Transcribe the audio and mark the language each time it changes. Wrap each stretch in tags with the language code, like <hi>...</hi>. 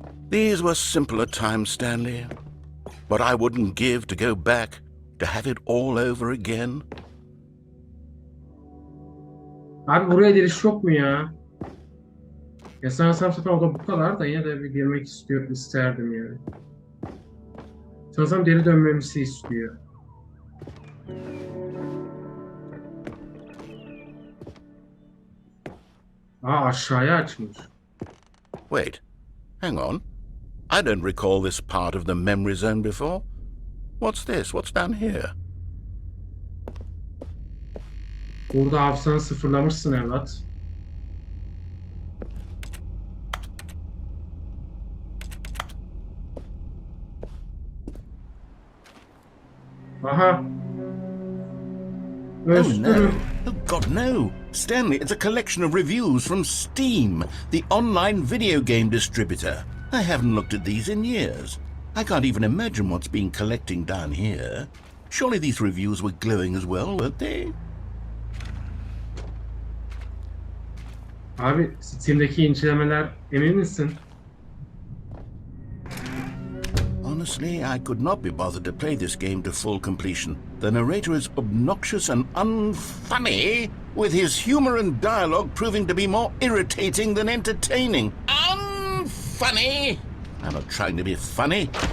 <en>These were simpler times, Stanley. But I wouldn't give to go back, to have it all over again.</en> <tr>Abi buraya giriş yok mu ya? Ya sanırsam zaten o da bu kadar da yine de bir girmek isterdim yani. Sanırsam geri dönmemizi istiyor. Aa aşağıya açmış.</tr> <en>Wait, hang on. I don't recall this part of the memory zone before. What's this? What's down here?</en> <tr>Burada hafızanı sıfırlamışsın evlat. Aha. Oh Özgürüm.</tr> <en>no. Oh God, no. Stanley, it's a collection of reviews from Steam, the online video game distributor. I haven't looked at these in years. I can't even imagine what's been collecting down here. Surely these reviews were glowing as well, weren't they?</en> <tr>Abi Steam'deki incelemeler emin misin?</tr> <en>Honestly, I could not be bothered to play this game to full completion. The narrator is obnoxious and unfunny, with his humor and dialogue proving to be more irritating than entertaining. Unfunny! I'm not trying to be funny.</en>